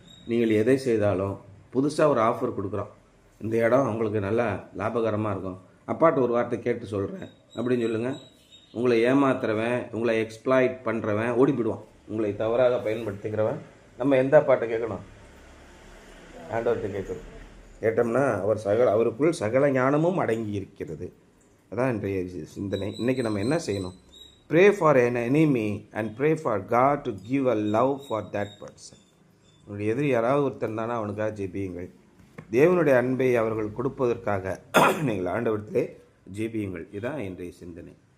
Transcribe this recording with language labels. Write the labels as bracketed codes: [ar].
[ta] நீங்கள் எதை செய்தாலும் புதுசாக ஒரு ஆஃபர் கொடுக்குறோம், இந்த இடம் உங்களுக்கு நல்லா லாபகரமாக இருக்கும், அப்பாட்ட ஒரு வார்த்தை கேட்டு சொல்கிறேன் அப்படின்னு சொல்லுங்கள். உங்களை ஏமாத்துறவன், உங்களை எக்ஸ்ப்ளாய்ட் பண்ணுறவன் ஓடி போயிடுவான். உங்களை தவறாக பயன்படுத்திக்கிறவன் நம்ம எந்த அப்பாட்ட கேட்கணும்? ஆண்டவர்கிட்ட கேட்கணும். கேட்டோம்னா அவருக்குள் சகல ஞானமும் அடங்கி இருக்கிறது. அதான் இன்றைய சிந்தனை. இன்றைக்கி நம்ம என்ன செய்யணும்? [en] Pray for an enemy and pray for God to give a love for that person. [ta] உன்னுடைய எதிரி யாராவது ஒருத்தன் தானே அவனுக்காக ஜெபியுங்கள். தேவனுடைய அன்பை அவர்கள் கொடுப்பதற்காக நீங்கள் ஆண்டவரிடத்திலே ஜெபியுங்கள். இதுதான் இன்றைய சிந்தனை.